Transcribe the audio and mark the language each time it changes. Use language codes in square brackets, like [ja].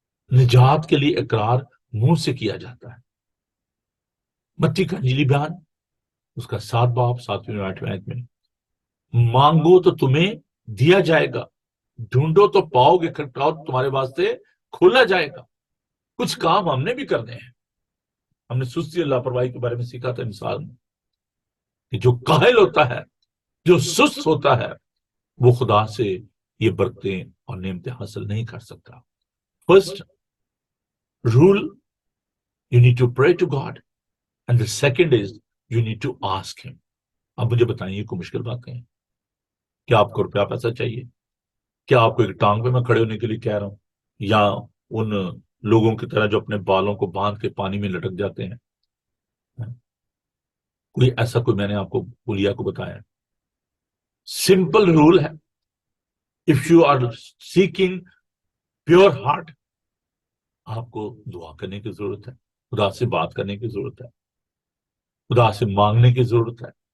[hi] निजात के लिए इकरार मुंह से किया जाता है। मत्ती का इंजीली बयान उसका 7 बाब 7वीं और 8वीं आयत में, मांगो तो तुम्हें दिया जाएगा, ढूंढो तो पाओगे, खटखटाओ तो तुम्हारे वास्ते खोला जाएगा। कुछ काम हमने भी करने हैं। हमने सुस्ती और लापरवाही के बारे में सीखा था इंसान में, कि जो काहिल होता है, जो सुस्त होता है, वो खुदा से ये बरकतें और नेमतें हासिल नहीं कर सकता। [en] First rule, you need to pray to God, and the second is you need to ask him. [hi] अब मुझे बताइए कोई मुश्किल बातें हैं? क्या आपको रुपया पैसा चाहिए? क्या आपको एक टांग पे मैं खड़े होने के लिए कह रहा हूं, या उन लोगों की तरह जो अपने बालों को बांध के पानी में लटक जाते हैं? कोई ऐसा कोई मैंने आपको बोलिया को बताया? सिंपल रूल है, [en] if you are seeking pure heart, [hi] आपको दुआ करने की जरूरत है, खुदा से बात करने की जरूरत है, खुदा से मांगने की जरूरत है।